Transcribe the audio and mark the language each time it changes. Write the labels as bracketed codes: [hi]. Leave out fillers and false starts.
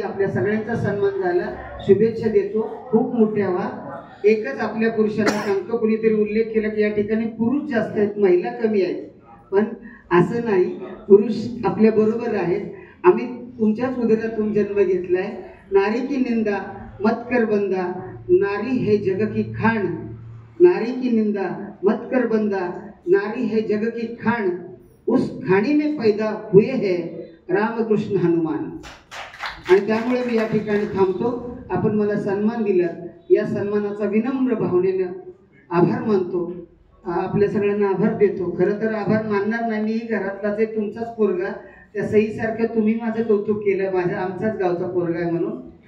[mr] आपल्या सगळ्यांचा सन्मान झाला. शुभेच्छा देतो. खूप मोठ्या व्हा. एकच आपल्या पुरुषांना सांगतो, कुणीतरी उल्लेख केला की या ठिकाणी पुरुष जास्त आहेत, महिला कमी आहेत, पण असं नाही. पुरुष आपल्या बरोबर आहेत. आम्ही तुमच्याच उदरातून जन्म घेतलाय. [hi] नारी की निंदा मत कर बंदा, नारी है जग की खान. नारी की निंदा मत कर बंदा, नारी है जग की खान. उस खाणी में पैदा हुए है रामकृष्ण हनुमान. [mr] आणि त्यामुळे मी या ठिकाणी थांबतो. आपण मला सन्मान दिला, या सन्मानाचा विनम्र भावनेनं आभार मानतो. आपल्या सगळ्यांना आभार देतो. खरं तर आभार मानणार नाही, मी घरातलाच आहे, तुमचाच पोरगा, त्या सईसारखं तुम्ही माझं कौतुक केलं, माझ्या आमचाच गावचा पोरगा आहे म्हणून.